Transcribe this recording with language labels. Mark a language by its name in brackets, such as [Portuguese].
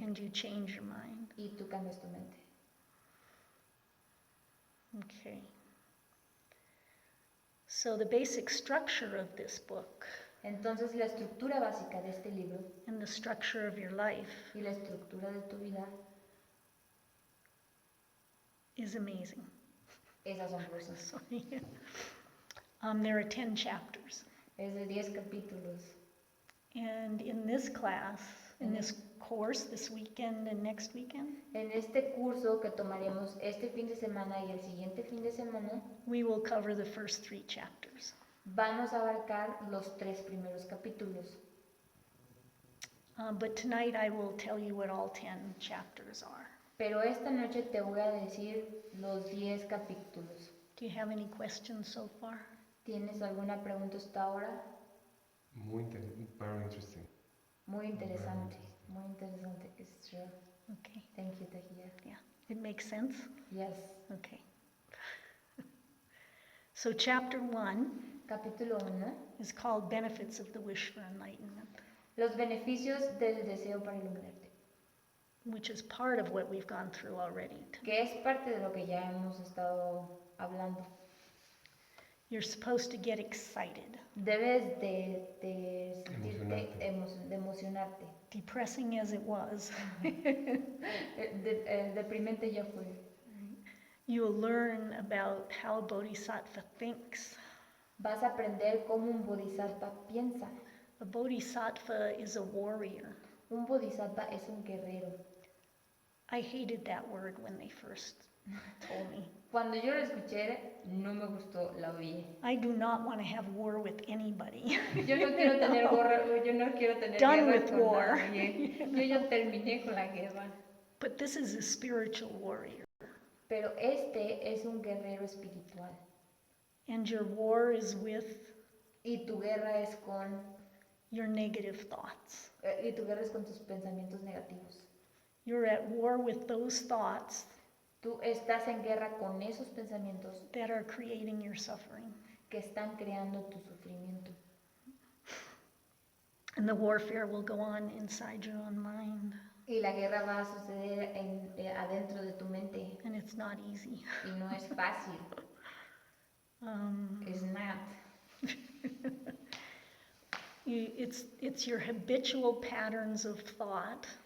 [English] and you change your mind. [Spanish] y tú cambias tu mente. [English] Okay. So the basic structure of this book [Spanish] Entonces la estructura básica de este libro [English] and the structure of your life [Spanish] y la estructura de tu vida [English] is amazing. [Spanish] es asombrosa. [English] So, yeah. There are 10 chapters. [Spanish] Es de 10 capítulos. [English] And in this class, in this course, this weekend and next weekend, [Spanish] En este curso que tomaremos este fin de semana y el siguiente fin de semana, [English] we will cover the first 3 chapters. [Spanish] vamos a abarcar los 3 primeros capítulos. [English] But tonight I will tell you what all 10 chapters are. [Spanish] Pero esta noche te voy a decir los 10 capítulos. [English] Do you have any questions so far? [Spanish] ¿Tienes alguna pregunta hasta ahora? [English] Very interesting. [Spanish] Muy interesante, muy interesante. [English] It's true. Okay, Thank you, Tahiya. yeah. It makes sense? Yes. Okay. So chapter 1 [Spanish] Capítulo 1. [English] is called Benefits of the Wish for Enlightenment, [Spanish] Los beneficios del deseo para iluminarte. [English] which is part of what we've gone through already. [Spanish] Que es parte de lo que ya hemos estado hablando. [English] You're supposed to get excited. [Spanish] Debes de sentirte de emocionarte. [English] Depressing as it was, [Spanish] Deprimente ya fue. [English] you'll learn about how a bodhisattva thinks. [Spanish] Vas a aprender cómo un bodhisattva piensa. [English] A bodhisattva is a warrior. [Spanish] Un bodhisattva es un guerrero. [English] I hated that word when they first told me. [Spanish] Cuando yo lo escuché, no me gustó, la odié. [English] I do not want to have war with anybody. [Spanish] Yo no quiero tener guerra, yo no quiero tener [English] Done [Spanish] guerra [English] with [Spanish] con [English] war. [Spanish] nadie. Yo ya terminé con la guerra. [English] But this is a spiritual warrior. [Spanish] Pero este es un guerrero espiritual. [English] And your war is with [Spanish] Y tu guerra es con [English] your negative thoughts. [Spanish] y tu guerra es con tus pensamientos negativos. [English] You're at war with those thoughts [Spanish] Tú estás en guerra con esos pensamientos [English] that are creating your suffering. [Spanish] que están creando tu sufrimiento. [English] And the warfare will go on inside your own mind. [Spanish] Y la guerra va a suceder adentro de tu mente. [English] And it's not easy. [Spanish] Y no es fácil. [English] It's not. It's your habitual patterns of thought